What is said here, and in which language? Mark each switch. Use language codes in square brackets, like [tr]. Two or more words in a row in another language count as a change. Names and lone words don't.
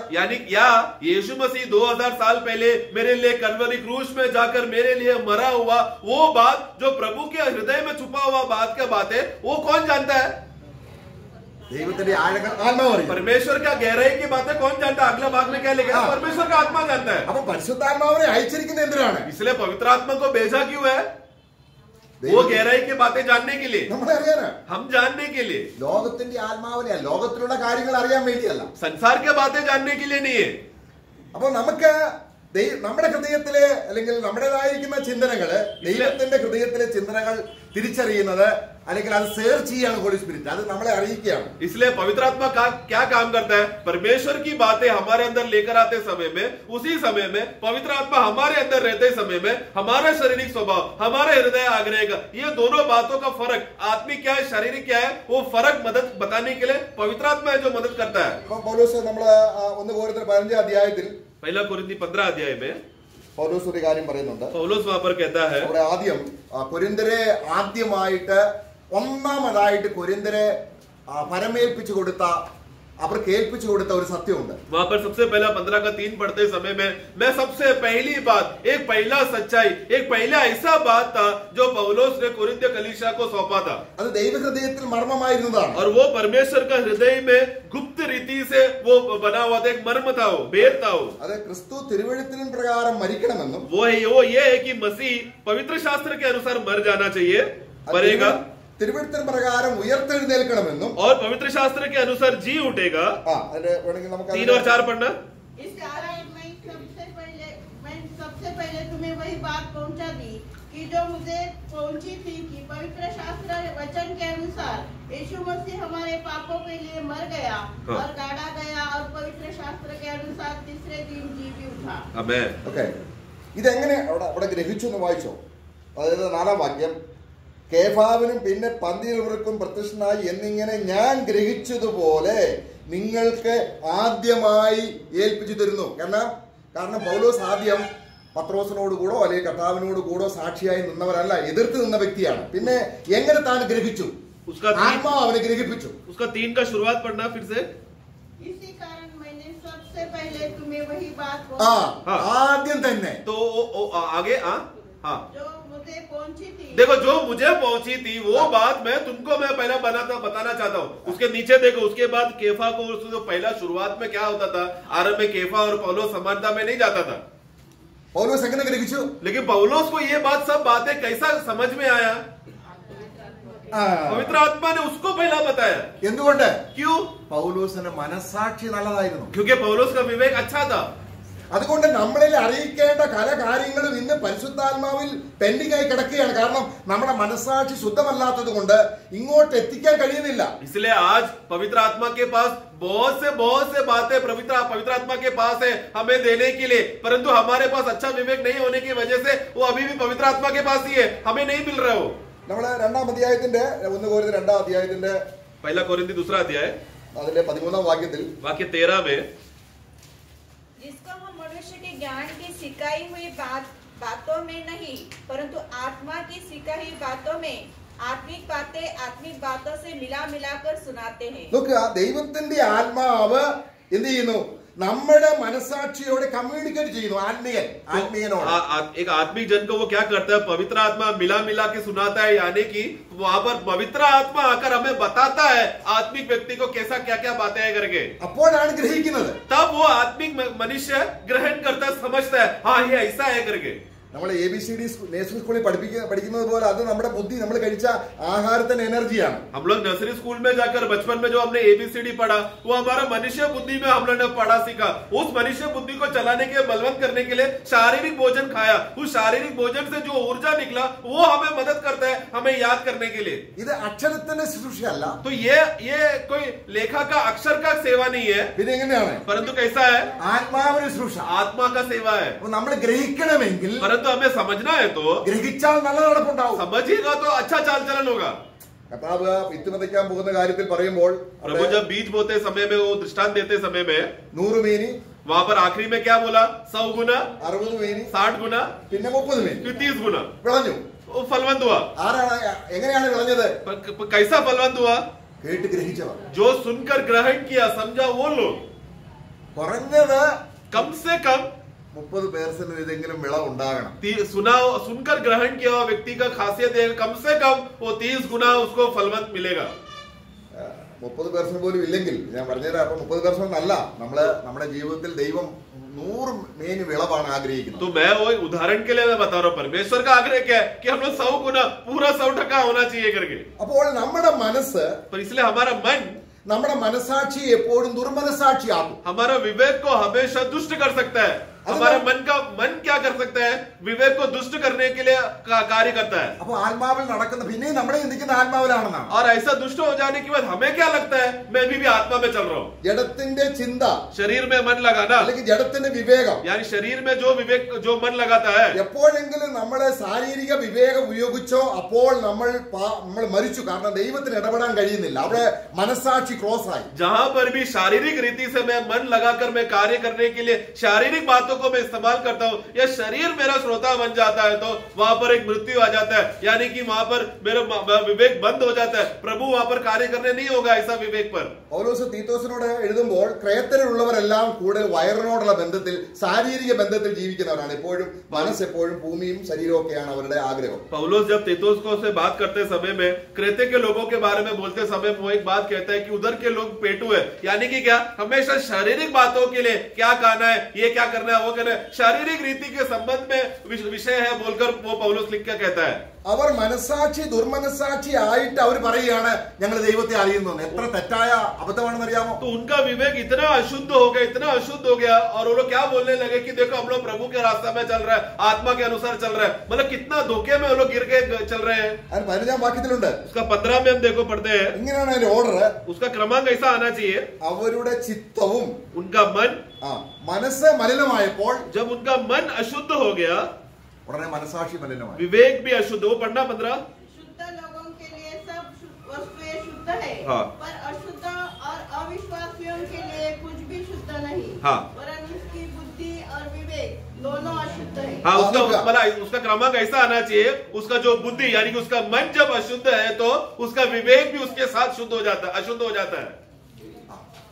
[hi] यानी क्या यीशु मसीह 2000 साल पहले मेरे लिए कलवरी क्रूस में जाकर मेरे लिए मरा हुआ वो बात जो प्रभु के हृदय में छुपा हुआ बात का बात है वो कौन जानता है? [ml] ദൈവത്തിന്റെ ആഴങ്ങൾ ആത്മാവ് അറിയും. [hi] परमेश्वर का गहराई की बातें कौन जानता है? अगला भाग में क्या लिखा है? परमेश्वर का आत्मा जानता है। [ml] അപ്പൊ പരിശുദ്ധാത്മാവിനെ അയച്ചിരിക്കുന്നത് എന്തിനാണ്? [hi] इसलिए पवित्र आत्मा को भेजा क्यों है? वो गहराई की बातें जानने के लिए, [ml] നമ്മളെ അറിയാനാ. [hi] हम जानने के लिए, [ml] ലോകത്തിന്റെ ആത്മാവിനെ ലോകത്തിലുള്ള കാര്യങ്ങൾ അറിയാൻ വേണ്ടിയല്ല, [hi] संसार के बातें जानने के लिए नहीं है। [ml] അപ്പൊ നമുക്ക് നമ്മുടെ ഹൃദയത്തിലെ അല്ലെങ്കിൽ നമ്മുടേതായിരിക്കുന്ന ചിന്തനകള്, ദൈവത്തിന്റെ ഹൃദയത്തിലെ ചിന്തനകൾ തിരിച്ചറിയുന്നത് അല്ലെങ്കിൽ അത് സെർച്ച് ചെയ്യാണ് [en] Holy Spirit, [ml] അത് നമ്മളെ അറിയിക്കുകയാണ്. [hi] इसलिए पवित्र आत्मा क्या काम करता है? परमेश्वर की बातें हमारे अंदर लेकर आते समय में, उसी समय में पवित्र आत्मा हमारे अंदर रहते समय में हमारा शारीरिक स्वभाव, हमारे हृदय आग्रह का, ये दोनों बातों का फर्क, आत्मिक क्या है शारीरिक क्या है, वो फर्क मदद बताने के लिए पवित्र आत्मा है जो मदद करता है। [ml] പൗലോസ് നമ്മള് 1 കൊരിന്ത്യർ 15 അധ്യായത്തിൽ, [hi] पहला कोरिन्थी 15 अध्याय में [ml] പൗലോസ് ഒരു കാര്യം പറയുന്നുണ്ട്. [hi] पौलुस वहां पर कहता है, [ml] അവിടെ ആദ്യം കൊരിന്ത്യരെ ആദ്യമായിട്ട് ഒന്നാമതായിട്ട് കൊരിന്ത്യരെ പരമേൽപ്പിച്ചു കൊടുത്ത, അവർക്ക് ഏൽപ്പിച്ചു കൊടുത്ത ഒരു സത്യമുണ്ട്. [hi] वहां पर सबसे पहला 15 का 3 पढ़ते समय में मैं सबसे पहली बात, एक पहला सच्चाई, एक पहला ऐसा बात था जो पौलुस ने कोरिन्थ कलीसिया को सौंपा था, [ml] അത് ദൈവഹൃദയത്തിൽ മർമ്മമായിരുന്നതാണ്. [hi] और वो परमेश्वर का हृदय में गुप्त रीति से वो बना हुआ था, एक मर्म था, वो भेद था। वो [ml] അത് ക്രിസ്തു തിരുവെഴുത്തിൻ പ്രകാരം മരിക്കണമെന്നും, [hi] वो ये है कि मसीह पवित्र शास्त्र के अनुसार मर जाना चाहिए, मरेगा, [ml] തിരുവെഴുത്തിൻ പ്രകാരം ഉയർത്തെഴുന്നേൽക്കണമെന്നും, [hi] और पवित्र शास्त्र के अनुसार जी उठेगा। [ml] അതിന്റെ വേണമെങ്കിൽ നമുക്ക് [hi] 3 और 4 पढ़ना। इस कारण मैं सबसे पहले तुम्हें वही बात पहुंचा दी कि जो मुझे पहुंची थी कि पवित्र शास्त्र वचन के अनुसार यीशु मसीह हमारे पापों के लिए मर गया और गाड़ा गया और पवित्र शास्त्र के अनुसार तीसरे दिन जी भी उठा। आमेन। [ml] ഓക്കെ, ഇതെങ്ങനെ അവിടെ ഗ്രഹിച്ചു എന്ന് വായിച്ചോ? അതായത് 4-ാം വാക്യം, കേഫാവിനും പിന്നെ പന്തിരുവർക്കും പ്രത്യക്ഷനായി എന്നിങ്ങനെ ഞാൻ ഗ്രഹിച്ചതുപോലെ നിങ്ങൾക്ക് ആദ്യമായി ഏൽപ്പിച്ചു തരുന്നു. കാരണം പൗലോസ് ആദ്യം പത്രോസിനോട് കൂടോ അല്ലെങ്കിൽ കർത്താവിനോട് കൂടോ സാക്ഷിയായി നിന്നവരല്ല, എതിർത്ത് നിന്ന വ്യക്തിയാണ്. പിന്നെ എങ്ങനെ താൻ ഗ്രഹിച്ചു? ആത്മാവ് അവനെ ഗ്രഹിപ്പിച്ചു. [hi] उसका 3 का शुरुआत पढ़ना फिर से। इसी कारण मैंने सबसे पहले तुम्हें वही बात [ml] ആദ്യം തന്നെ [hi] तो आगे जो मुझे पहुंची थी। देखो, जो मुझे पहुंची थी वो बात मैं तुमको मैं पहला बताना चाहता हूँ। उसके नीचे देखो, उसके बाद केफा को, जो पहला शुरुआत में क्या होता था, आरंभ में केफा और पौलोस समानता में नहीं जाता था। [ml] പൗലോസ് എങ്ങനെ ഗ്രഹിച്ചു? [hi] लेकिन पौलोस को ये बात, सब बातें कैसा समझ में आया? पवित्र आत्मा ने उसको पहला बताया। [ml] എന്തുകൊണ്ട്? [hi] क्यों? [ml] പൗലോസിന്റെ മനസ്സാക്ഷി നല്ലതായിരുന്നു. [hi] क्योंकि पौलोस का विवेक अच्छा था। [ml] അതുകൊണ്ട് നമ്മളിൽ അറിയിക്കേണ്ട പല കാര്യങ്ങളും ഇന്ന് പരിശുദ്ധാത്മാവിൽ പെൻഡിംഗ് ആയി കിടക്കുകയാണ്. കാരണം നമ്മുടെ മനസ്സാക്ഷി ശുദ്ധമല്ലാത്തത് കൊണ്ട് ഇങ്ങോട്ട് എത്തിക്കാൻ കഴിയുന്നില്ല. [hi] इसलिए आज पवित्र आत्मा के पास बहुत से बातें पवित्र आत्मा के पास है हमें देने के लिए, परंतु हमारे पास अच्छा विवेक नहीं होने की वजह से वो अभी भी पवित्र आत्मा के पास ही है, हमें नहीं मिल रहा हो। [ml] നമ്മള് 2-ാം അധ്യായത്തിന്റെ 1 കൊരിന്ത്യർ 2-ാം അധ്യായത്തിന്റെ [hi] पहला कोरिन्थी 2 अध्याय [ml] അതിലെ 13-ാം വാക്യത്തിൽ, [hi] वाक्य 13 में, जिसको हम मनुष्य के ज्ञान की सिखाई हुई बातों में नहीं, परंतु आत्मा की सिखाई बातों में आत्मिक बातों से मिलाकर सुनाते हैं। [ml] നോക്കുക, ദൈവത്തിന്റെ ആത്മാവ് എന്ത് ചെയ്യുന്നു? നമ്മുടെ മനസ്സാക്ഷിയോട് കമ്മ്യൂണിക്കേറ്റ് ചെയ്യുന്നു. ആത്മീയനോട് [hi] एक आत्मिक जन को वो क्या करता है? पवित्र आत्मा मिला के सुनाता है, यानी कि वहां पर पवित्र आत्मा आकर हमें बताता है आत्मिक व्यक्ति को कैसा क्या क्या बातें हैं करके। [ml] അപ്പോഴാണ് ഗ്രഹിക്കുന്നത്. [hi] तब वो आत्मिक मनुष्य ग्रहण करता है, समझता है, हाँ ये ऐसा है करके। [ml] നമ്മൾ ABCD നേഴ്സറി സ്കൂളിൽ പഠിക്കുന്നത് പോലെ അത് നമ്മുടെ ബുദ്ധി, നമ്മൾ കഴിച്ച ആഹാരത്തിന് എനർജിയാണ്. [hi] हम लोग [en] nursery school [hi] में जाकर बचपन में जो हमने ABCD पढ़ा, वो हमारा मनुष्य बुद्धि में हम लोगों ने पढ़ा सीखा। उस मनुष्य बुद्धि को चलाने के, बलवंत करने के लिए शारीरिक भोजन खाया। उस शारीरिक भोजन से जो ऊर्जा निकला वो हमें मदद करता है, हमें याद करने के लिए। [ml] ഇത് അക്ഷരത്തിന്റെ ശുശ്രൂഷയല്ല. [hi] तो ये कोई लेखा का अक्षर का सेवा नहीं है, [ml] പിന്നെ എങ്ങനെയാണ്? [hi] परंतु कैसा है? [ml] ആത്മാവിന്റെ ശുശ്രൂഷ, [hi] आत्मा का सेवा है। [ml] അപ്പൊ നമ്മൾ ഗ്രഹിക്കണമെങ്കിൽ, [hi] परंतु हमें समझना है तो [ml] ഗ്രഹിച്ചാൽ നല്ല നടപ്പുണ്ടാവും. [hi] समझिएगा तो अच्छा चाल चलन होगा। [ml] കർത്താവ് വിത്ത് വിതയ്ക്കാൻ പോകുന്ന കാര്യത്തിൽ പറയുമ്പോൾ, [hi] प्रभु जब बीज बोते समय में, वो दृष्टांत देते समय में [ml] 100 മീനി, [hi] वहां पर आखिरी में क्या बोला? 100 गुना, [ml] 60 മീനി, [hi] 60 गुना, [ml] പിന്നെ 30 മീനി [hi] 30 गुना [ml] വിളഞ്ഞു. [hi] वो फलवंत हुआ। [ml] എങ്ങനെയാണ് വിളഞ്ഞത്? [hi] कैसा फलवंत हुआ? [ml] കേട്ട് ഗ്രഹിച്ചവർ. [hi] जो सुनकर ग्रहण किया, समझा वो लोग। [ml] കുറഞ്ഞത് [hi] कम से कम [ml] 30% ഏതെങ്കിലും വിളവ് ഉണ്ടാകണം. [hi] सुनकर ग्रहण किया हुआ व्यक्ति का खासियत है, कम से कम वो 30 गुना उसको फलवंत मिलेगा। [ml] 30% പോലും ഇല്ലെങ്കിൽ, ഞാൻ പറഞ്ഞുതരാം. അപ്പൊ 30% അല്ല, നമ്മുടെ ജീവിതത്തിൽ ദൈവം 100 മേനി വിളവാണ് ആഗ്രഹിക്കുന്നത്. [hi] तो मैं वो उदाहरण के लिए मैं बता रहा हूँ, परमेश्वर का आग्रह क्या है कि हम लोग 100 गुना, पूरा 100% होना चाहिए करके। [ml] അപ്പോൾ നമ്മുടെ മനസ്സ്, [hi] पर इसलिए हमारा मन, [ml] നമ്മുടെ മനസ്സാക്ഷി എപ്പോഴും ദുർമനസാക്ഷിയാകും. [hi] हमारा विवेक को हमेशा दुष्ट कर सकता है। हमारा मन क्या कर सकता है? विवेक को दुष्ट करने के लिए कार्य करता है। [ml] അപ്പൊ ആത്മാവിൽ നടക്കുന്ന, പിന്നെ നമ്മളെ ചിന്തിക്കുന്ന ആത്മാവിലാണെന്നാണ്. [hi] और ऐसा दुष्ट हो जाने के बाद हमें क्या लगता है? मैं भी आत्मा में चल रहा हूँ। [ml] ജഡത്തിന്റെ ചിന്ത, [hi] शरीर में मन लगाना, [ml] അല്ലെങ്കിൽ ജഡത്തിന്റെ വിവേകം, [hi] यानी शरीर में जो मन लगाता है, [ml] എപ്പോഴെങ്കിലും നമ്മളെ ശാരീരിക വിവേകം ഉപയോഗിച്ചോ അപ്പോൾ നമ്മൾ മരിച്ചു. കാരണം ദൈവത്തിന് ഇടപെടാൻ കഴിയുന്നില്ല. അവിടെ മനസ്സാക്ഷി ക്ലോസ് ആയി. [hi] जहां पर भी शारीरिक रीति से मैं मन लगाकर मैं कार्य करने के लिए शारीरिक बातों को मैं इस्तेमाल करता हूं, या शरीर मेरा श्रोता बन जाता है, तो वहां पर एक मृत्यु आ जाता है, यानी कि वहां पर मेरा विवेक बंद हो जाता है। प्रभु वहां पर कार्य करने नहीं होगा ऐसा विवेक पर। [ml] പൗലോസ് തീത്തോസിനോട് എഴുതുമ്പോൾ, ക്രയത്തിലുള്ളവരെല്ലാം കൂടുതൽ വയറിനോടുള്ള ബന്ധത്തിൽ, ശാരീരിക ബന്ധത്തിൽ ജീവിക്കുന്നവരാണ്. എപ്പോഴും മനസ്സെപ്പോഴും ഭൂമിയും ശരീരവും ഒക്കെയാണ് അവരുടെ ആഗ്രഹം. [hi] पौलुस जब तीतुस को से बात करते समय में क्रेते के लोगों के बारे में बोलते समय वो एक बात कहता है कि उधर के लोग पेटू है, यानी कि क्या? हमेशा शारीरिक बातों के लिए क्या कहना है, ये क्या करना है, वो करना है, शारीरिक रीति के संबंध में विषय है बोलकर वो पौलुस लिख के कहता है। [ml] അവർ മനസ്സാക്ഷി ദുർമനസ്സാക്ഷി ആയിട്ട് അവർ പറയുകയാണ് ഞങ്ങൾ ദൈവത്തെ അറിയുന്നു. എത്ര തെറ്റായ അബദ്ധമാണെന്ന് അറിയാമോ? [hi] तो उनका विवेक इतना अशुद्ध हो गया और वो लोग क्या बोलने लगे कि देखो हम लोग प्रभु के रास्ते में चल रहे हैं, आत्मा के अनुसार चल रहे हैं। मतलब कितना धोखे में वो लोग गिर के चल रहे हैं। [ml] 15-ാം വാക്യത്തിലുണ്ട്. [hi] उसका 15 में हम देखो पढ़ते हैं, [ml] ഇങ്ങനെയാണ് അതിന്റെ ഓർഡർ. [hi] उसका क्रमांक ऐसा आना चाहिए, [ml] അവരുടെ ചിത്തവും, [hi] उनका मन, [ml] മനസ്സ് മലിനമായപ്പോൾ, [hi] जब उनका मन अशुद्ध हो गया, [ml] ഉടനെ മനസ്സാക്ഷി മലിനമായി. [hi] विवेक भी अशुद्ध। वो पढ़ना 15। शुद्ध लोगों के लिए सब वस्तुएं शुद्ध है, हाँ। पर अशुद्ध और अविश्वासियों के लिए कुछ भी शुद्ध नहीं, हाँ। वरन उसकी बुद्धि और विवेक दोनों अशुद्ध है। हाँ, उसका क्रमांक ऐसा आना चाहिए, उसका जो बुद्धि यानी कि उसका मन जब अशुद्ध है तो उसका विवेक भी उसके साथ अशुद्ध हो जाता है।